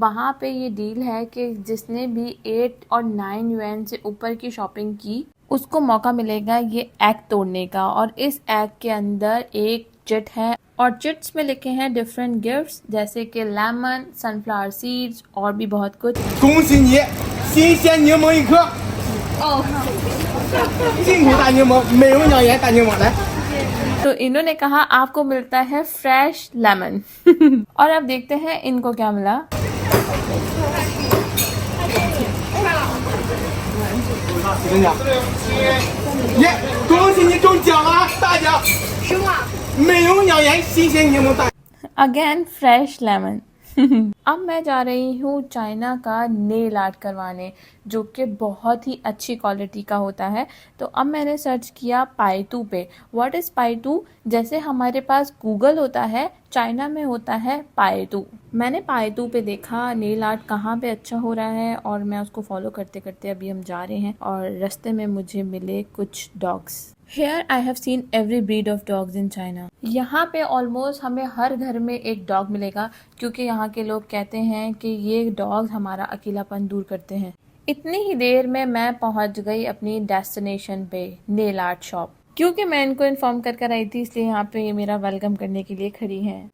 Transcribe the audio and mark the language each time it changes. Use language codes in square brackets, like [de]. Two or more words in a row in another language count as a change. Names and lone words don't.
[hi] वहाँ पे ये डील है कि जिसने भी 8 और 9 युआन से ऊपर की शॉपिंग की उसको मौका मिलेगा ये एग तोड़ने का। और इस एग के अंदर एक चिट है और चिट्स में लिखे हैं [en] different gifts, [hi] जैसे कि लेमन, [en] sunflower seeds [hi] और भी बहुत कुछ। [zh] 恭喜你，新鲜柠檬1颗。哦，进口大柠檬，美容养颜大柠檬，来。 [hi] तो इन्होंने कहा आपको मिलता है [en] fresh lemon. [hi] और अब देखते हैं इनको क्या मिला। [zh] 真的。耶，恭喜你中奖了，大奖！什么？美容养颜新鲜柠檬大。 [en] again fresh lemon. [hi] अब मैं जा रही हूँ चाइना का [en] nail art [hi] करवाने, जो कि बहुत ही अच्छी क्वालिटी का होता है। तो अब मैंने सर्च किया पाइतू पे। [en] what is Paitu? [hi] जैसे हमारे पास गूगल होता है, चाइना में होता है पाइतू। मैंने पाइतू पे देखा [en] nail art [hi] कहाँ पे अच्छा हो रहा है, और मैं उसको फॉलो करते करते अभी हम जा रहे हैं, और रास्ते में मुझे मिले कुछ डॉग्स। [en] Here I have seen every breed of dogs in China. [hi] यहाँ पे ऑलमोस्ट हमें हर घर में एक डॉग मिलेगा, क्योंकि यहाँ के लोग कहते हैं कि ये डॉग हमारा अकेलापन दूर करते हैं। इतनी ही देर में मैं पहुँच गई अपनी डेस्टिनेशन पे, [en] nail art shop. [hi] क्योंकि मैं इनको इन्फॉर्म कर आई थी, इसलिए यहाँ पे ये मेरा वेलकम करने के लिए खड़ी हैं।